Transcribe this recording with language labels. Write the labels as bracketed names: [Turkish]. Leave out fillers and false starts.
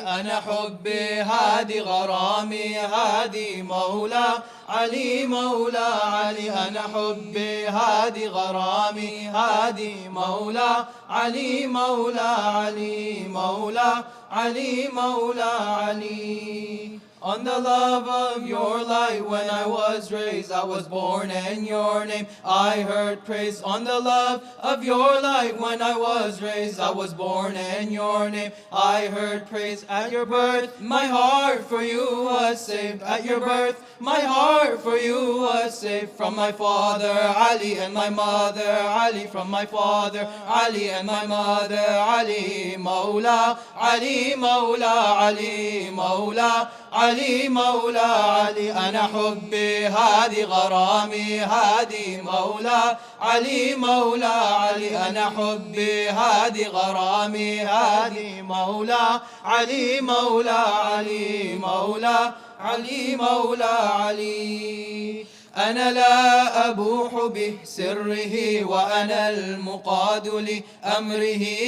[Arabic] أنا حبي هادي غرامي هادي مولى علي مولى علي. أنا حبي هادي غرامي هادي مولى علي مولى علي مولى علي مولى علي. [English] On the love of your light, when I was raised, I was born in your name I heard praise. On the love of your light, when I was raised, I was born in your name I heard praise. At your birth, my heart for you was saved. At your birth, my heart for you was saved. From my father Ali and my mother Ali, from my father Ali and my mother Ali. [Arabic] Mawla Ali Mawla Ali Mawla علي مولى علي أنا حبي هادي غرامي هادي مولى علي مولى علي أنا حبي هادي غرامي هادي مولى علي مولى علي مولى علي مولى علي أنا لا أبوح بسره وأنا المقاد لأمره